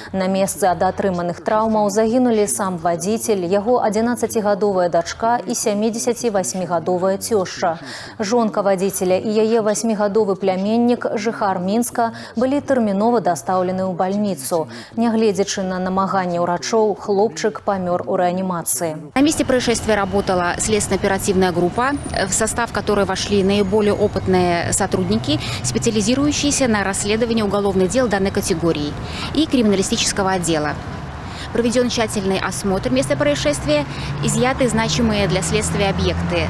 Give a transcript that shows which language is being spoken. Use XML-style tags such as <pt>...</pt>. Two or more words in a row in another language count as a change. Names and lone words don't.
<be>На месцы ад атрыманых траўмаў загінулі сам вадзіцель, яго 11-гадовая дачка і 78-гадовая цёшча. Жонка вадзіцеля і яе 8-гадовы пляменнік, жыхар Мінска, былі тэрмінова дастаўлены ў бальніцу. Нягледзячы на намаганне ўрачоў, хлопчык памёр у реанимации.</be> <ru>На месте происшествия работала следственно-оперативная группа, в состав которой вошли наиболее опытные сотрудники, специализирующиеся на расследовании уголовных дел данной категории и криминалистического отдела. Проведен тщательный осмотр места происшествия, изъяты значимые для следствия объекты.</ru>